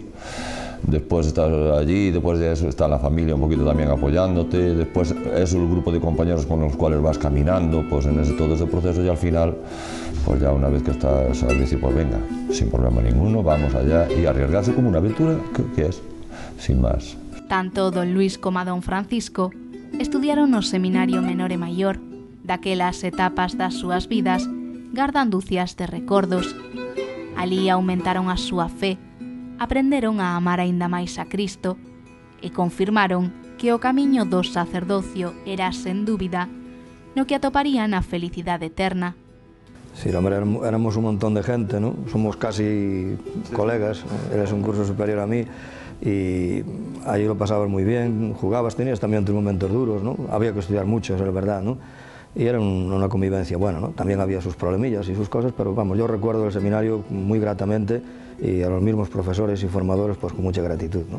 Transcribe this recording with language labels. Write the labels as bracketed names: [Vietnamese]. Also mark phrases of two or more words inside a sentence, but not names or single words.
[Spanish] Después estás allí, después de eso está la familia un poquito también apoyándote, después es el grupo de compañeros con los cuales vas caminando, pues en todo ese proceso y al final, pues ya una vez que estás al decir, pues venga, sin problema ninguno, vamos allá y arriesgarse como una aventura, que es, sin más. [Galician] Tanto don Luís como a don Francisco estudiaron no Seminario Menor e Maior, daquelas etapas das súas vidas gardan dúcias de recordos. Alí aumentaron a súa fe, aprenderon a amar aínda máis a Cristo e confirmaron que o camiño do sacerdocio era, sen dúbida, no que atoparían a felicidade eterna. [Spanish] Sí, hombre, éramos un montón de gente, ¿no? Somos casi colegas, eres un curso superior a mí y ahí lo pasabas muy bien, jugabas, tenías también tus momentos duros, ¿no? Había que estudiar mucho, eso es verdad, ¿no? Y era una convivencia buena, ¿no? También había sus problemillas y sus cosas, pero vamos, yo recuerdo el seminario muy gratamente y a los mismos profesores y formadores pues con mucha gratitud, ¿no?